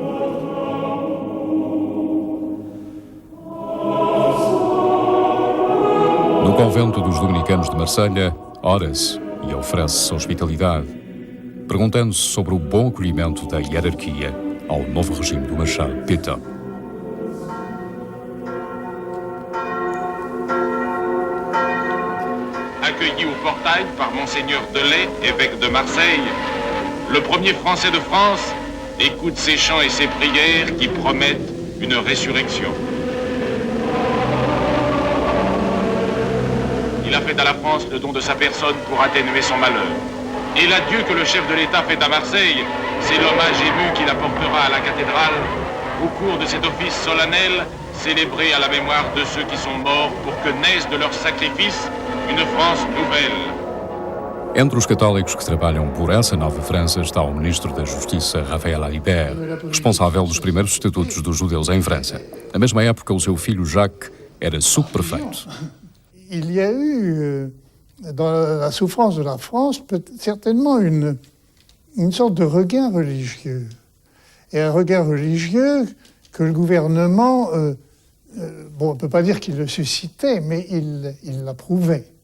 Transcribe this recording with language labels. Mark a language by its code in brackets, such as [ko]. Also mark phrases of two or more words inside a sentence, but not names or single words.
[pt] No convento dos dominicanos de Marselha, ora-se e oferece-se hospitalidade, perguntando-se sobre o bom acolhimento da hierarquia ao novo regime do Marechal Pétain. [fr] Accueilli au portail par Monseigneur Delay, évêque de Marseille, le premier Français de France écoute ses chants et ses prières qui promettent une résurrection. Il a fait à la France le don de sa personne pour atténuer son malheur. Et l'adieu que le chef de l'État fait à Marseille, c'est l'hommage ému qu'il apportera à la cathédrale au cours de cet office solennel célébré à la mémoire de ceux qui sont morts pour que naisse de leur sacrifice une France nouvelle. [pt] Entre os católicos que trabalham por essa nova França está o ministro da Justiça, Raphaël Alibert, responsável dos primeiros estatutos dos judeus em França. Na mesma época, o seu filho Jacques era subprefeito. [fr] Il y a eu, dans la souffrance de la France, certainement une sorte de regain religieux. Et un regain religieux que le gouvernement, on ne peut pas dire qu'il le suscitait, mais il l'approuvait.